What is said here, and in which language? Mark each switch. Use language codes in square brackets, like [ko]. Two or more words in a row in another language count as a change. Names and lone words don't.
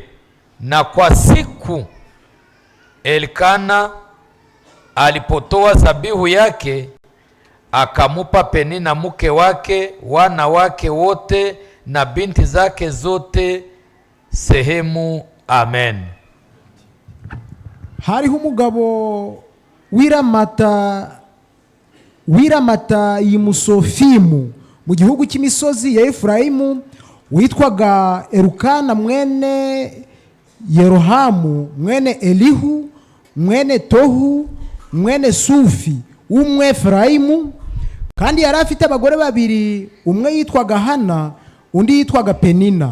[sw] Na kwa siku Elikana alipotoa zabihu yake, akamupa Penina mke wake, wana wake wote na binti zake zote sehemu. Amen. [rw] Hariho umugabo wiramata yimusofimu mu gihugu cy'imisozi ya Efraimu, witwaga Elikana mwene Yerohamu mwene Elihu mwene Tohu mwene Sufi w'Umwefraimu, kandi yari afite abagore babiri, umwe yitwaga Hana undi yitwaga Penina.